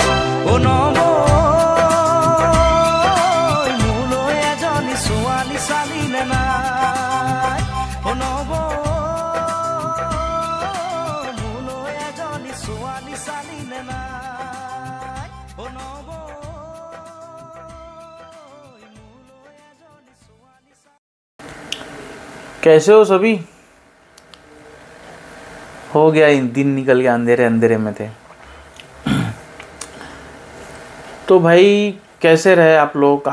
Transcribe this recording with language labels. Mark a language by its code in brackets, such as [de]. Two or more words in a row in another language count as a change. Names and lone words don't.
[as] অ নবৈ মোলৈ এজনী ছোৱালী চালি নে নাই। অ নবৈ মোলৈ এজনী ছোৱালী চালি নে নাই। অ নবৈ [hi] कैसे हो सभी? हो गया दिन निकल गया, अंधेरे अंधेरे में थे। तो भाई कैसे रहे आप लोग?